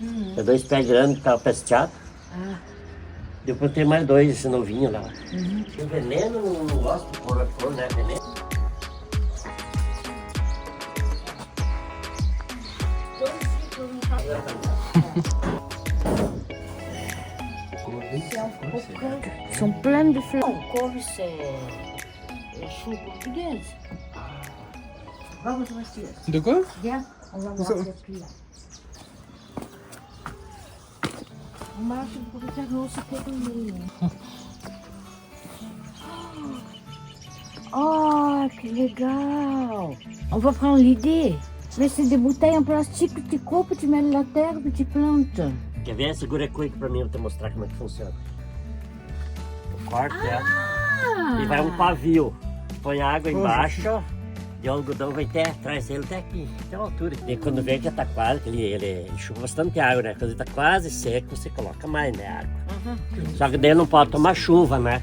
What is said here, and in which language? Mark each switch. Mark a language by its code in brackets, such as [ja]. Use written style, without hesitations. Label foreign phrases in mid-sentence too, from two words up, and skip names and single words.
[pt] Tinha 2 pés grandes que estavam pesteados. Eu plantei mais 2, esse novinho lá. O veneno não gosto de pôr a flor, né? Veneno. [fr] São pleins de fleurs. Couve, c'est chou portugais. Vamos voir. De quoi? Viens, on va voir celui-là. [pt] O macho do caroço pequenininho. Oh, que legal! [fr] On va prendre l'idée. Mais c'est des bouteilles en plastique que tu coupes, tu mets de la terre e tu plantes. [pt] Quer ver? Segura a cuica pra mim, eu te mostrar como é que funciona. Eu corto ela e vai um pavio. Põe água embaixo, e o algodão vai traz ele até aqui, até a altura. E quando vê que já tá quase, ele chupa bastante água, né? Quando ele tá quase seco, você coloca mais, né, água. Só que daí não pode tomar chuva, né?